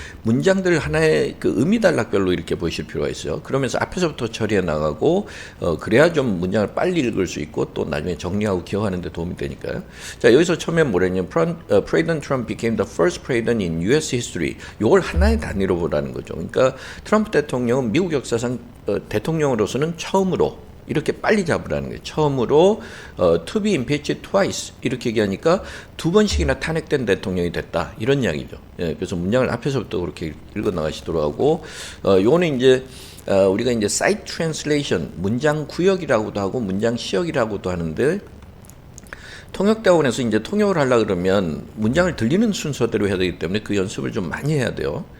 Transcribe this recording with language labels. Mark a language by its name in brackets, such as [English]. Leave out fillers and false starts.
[Korean] 문장들 하나의 그 의미단락별로 이렇게 보실 필요가 있어요. 그러면서 앞에서부터 처리해 나가고, 그래야 좀 문장을 빨리 읽을 수 있고, 또 나중에 정리하고 기억하는 데 도움이 되니까요. 자, 여기서 처음에 뭐랬냐면, [English] President Trump became the first president in US history. [Korean] 요걸 하나의 단위로 보라는 거죠. 그러니까 트럼프 대통령은 미국 역사상 대통령으로서는 처음으로 이렇게 빨리 잡으라는 거예요. 처음으로 [English] to be impeached twice [Korean] 이렇게 얘기하니까 두 번씩이나 탄핵된 대통령이 됐다 이런 이야기죠. 예, 그래서 문장을 앞에서부터 그렇게 읽어 나가시도록 하고 요거는 이제 우리가 이제 site translation 문장 구역이라고도 하고 문장 시역이라고도 하는데 통역대학원에서 이제 통역을 하려 그러면 문장을 들리는 순서대로 해야 되기 때문에 그 연습을 좀 많이 해야 돼요.